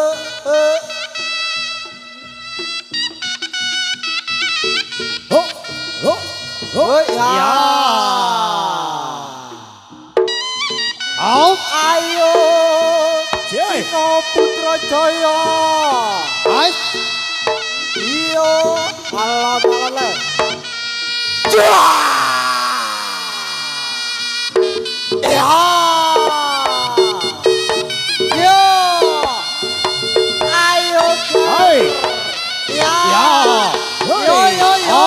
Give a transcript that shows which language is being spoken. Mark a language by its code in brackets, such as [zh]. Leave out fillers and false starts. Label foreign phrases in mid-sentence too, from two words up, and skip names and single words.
[min] Ho, ho, ho. Ya. Out. Ayo. Jai. Siko Putra Jaya. Ai. Iyo. Alale. Ya. Yo. Ayo. Ai. Ya. Ya. Yo yo yo.